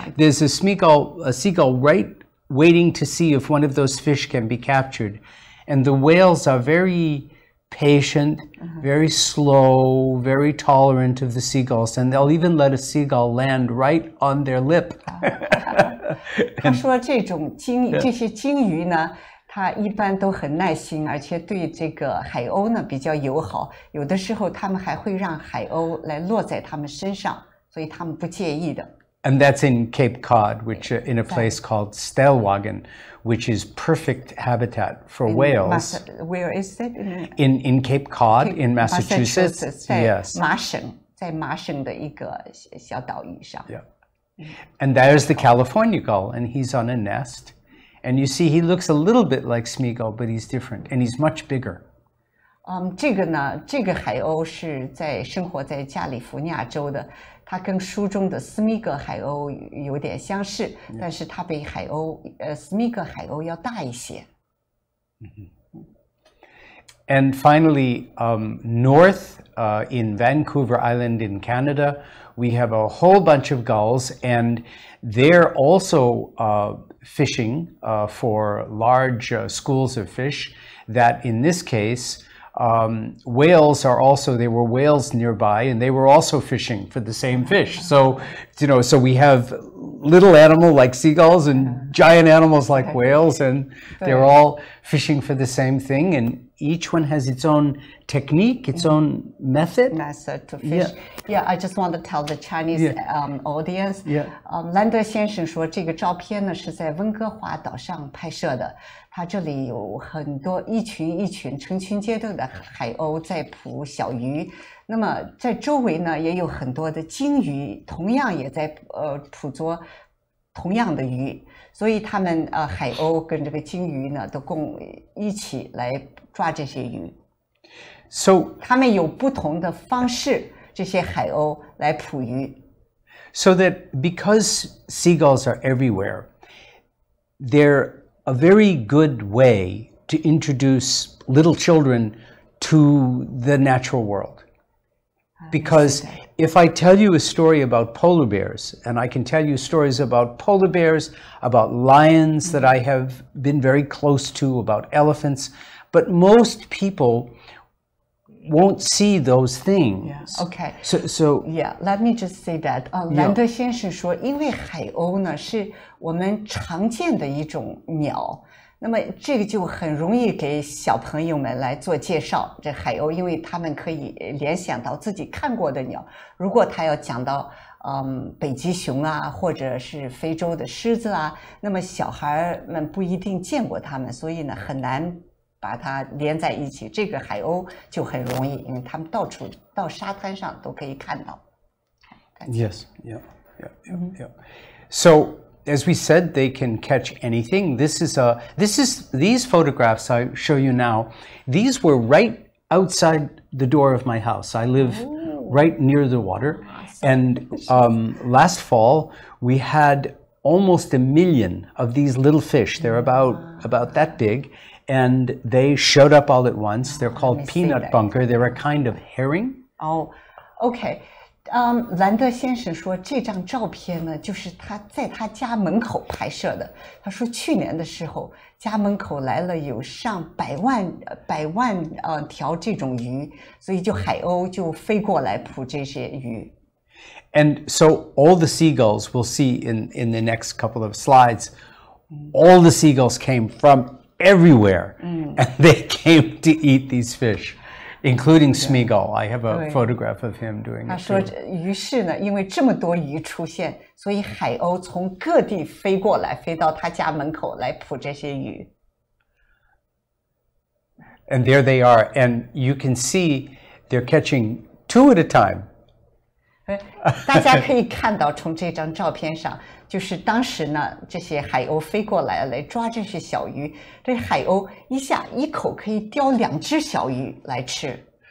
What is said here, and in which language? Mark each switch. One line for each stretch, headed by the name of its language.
English: There's a seagull right waiting to see if one of those fish can be captured, and the whales are very patient, very slow, very tolerant of the seagulls, and they'll even let a seagull land right on their lip.
Chinese: 他说这些鲸鱼呢，它一般都很耐心，而且对这个海鸥呢比较友好。有的时候他们还会让海鸥来落在他们身上，所以他们不介意的。
English: And that's in Cape Cod, which in a place called Stellwagen, which is perfect habitat for whales. Where is it? In Cape Cod, in Massachusetts. Yes.
Chinese: 麻省，在麻省的一个小岛屿上。
English: Yeah. And there's the California gull, and he's on a nest. And you see, he looks a little bit like Smeagull, but he's different, and he's much bigger.
Chinese: 这个呢，这个海鸥是生活在加利福尼亚州的，它跟书中的斯密格海鸥有点相似，但是它比斯密格海鸥要大一些。
English: And finally, north in Vancouver Island in Canada, we have a whole bunch of gulls, and they're also fishing for large schools of fish that, in this case, whales are also, there were whales nearby, and they were also fishing for the same fish. So, so we have little animal like seagulls and giant animals like whales, and they're all fishing for the same thing, and each one has its own technique, its own method to fish. Yeah, I just want to tell the Chinese audience.
Chinese: Lender 先生说，这个照片呢是在温哥华岛上拍摄的。它这里有很多一群成群结队的海鸥在捕小鱼。那么在周围呢也有很多的鲸鱼，同样也在捕捉同样的鱼，所以他们海鸥跟这个鲸鱼呢都共一起来抓这些鱼。
English: So
Chinese: 他们有不同的方式，这些海鸥来捕鱼。
English: So that because seagulls are everywhere, they're a very good way to introduce little children to the natural world. Because if I tell you a story about polar bears, and I can tell you stories about polar bears, about lions that I have been very close to, about elephants, but most people won't see those things. Yeah. Okay. So yeah, let me just say that.
Chinese: 兰德先生说，因为海鸥呢是我们常见的一种鸟。那么这个就很容易给小朋友们来做介绍，这海鸥，因为他们可以联想到自己看过的鸟。如果他要讲到北极熊啊，或者是非洲的狮子啊，那么小孩们不一定见过它们，所以呢很难把它连在一起。这个海鸥就很容易，因为他们到处到沙滩上都可以看到。
English: Yes, yeah. So as we said, they can catch anything. These photographs I show you now. These were right outside the door of my house. I live right near the water, and last fall we had almost 1 million of these little fish. They're about that big, and they showed up all at once. They're called peanut bunker. They're a kind of herring. Oh, okay.
Chinese: 兰德先生说，这张照片呢，就是他在他家门口拍摄的。他说，去年的时候，家门口来了有上百万条这种鱼，所以就海鸥就飞过来捕这些鱼。
English: And so all the seagulls we'll see in the next couple of slides, all the seagulls came from everywhere, and they came to eat these fish. Including Smeagull. I have a photograph of him doing it.
Chinese: 他说，于是呢，因为这么多鱼出现，所以海鸥从各地飞过来，飞到他家门口来捕这些鱼。
English: And there they are, and you can see they're catching 2 at a time.
Chinese: 大家可以看到，从这张照片上，就是当时呢，这些海鸥飞过来抓这些小鱼，这海鸥一口可以叼2只小鱼来吃。